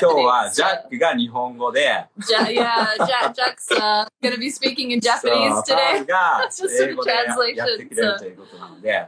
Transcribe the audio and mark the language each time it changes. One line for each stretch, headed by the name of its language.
Japanese: 今日はジャックが日本語で。
English: Jack's going to be speaking in Japanese today.
Japanese: パンが英語でやってくれるということなので。